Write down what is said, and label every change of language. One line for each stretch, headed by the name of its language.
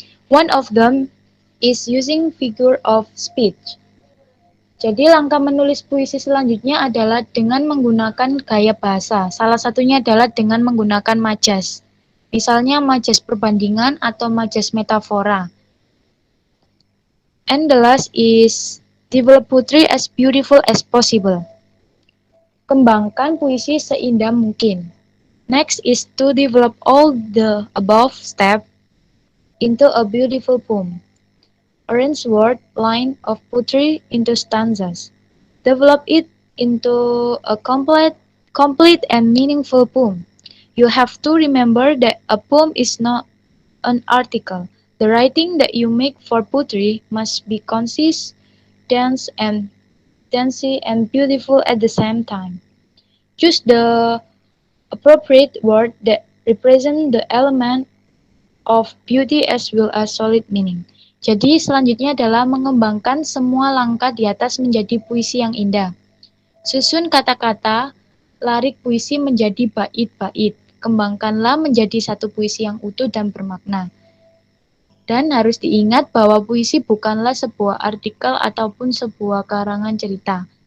English: One of them is using figure of speech.
Indonesian: Jadi langkah menulis puisi selanjutnya adalah dengan menggunakan gaya bahasa. Salah satunya adalah dengan menggunakan majas. Misalnya majas perbandingan atau majas metafora.
English: And the last is develop poetry as beautiful as possible.
Indonesian: Kembangkan puisi seindah mungkin.
English: Next is to develop all the above steps into a beautiful poem. Arrange word line of poetry into stanzas. Develop it into a complete and meaningful poem. You have to remember that a poem is not an article. The writing that you make for poetry must be concise, dense, and beautiful at the same time. Choose the appropriate word that represent the element of beauty as well as solid meaning.
Indonesian: Jadi selanjutnya adalah mengembangkan semua langkah di atas menjadi puisi yang indah. Susun kata-kata, larik puisi menjadi bait-bait. Kembangkanlah menjadi satu puisi yang utuh dan bermakna. Dan harus diingat bahwa puisi bukanlah sebuah artikel ataupun sebuah karangan cerita.